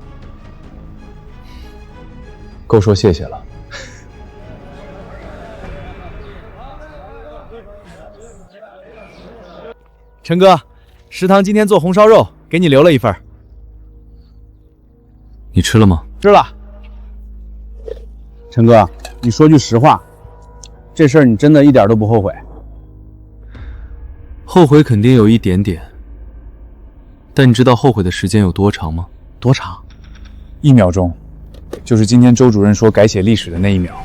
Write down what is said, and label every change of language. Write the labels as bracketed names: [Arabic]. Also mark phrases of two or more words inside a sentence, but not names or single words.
[Chinese] 夠說謝謝了。陈哥，食堂今天做红燒肉，給你留了一份。你吃了嗎？吃了。陳哥，你說句實話，這事兒你真的一點都不後悔？後悔肯定有一點點，但你知道後悔的時間有多長嗎？多長？1秒鐘，就是今天周主任說改寫歷史的那1秒。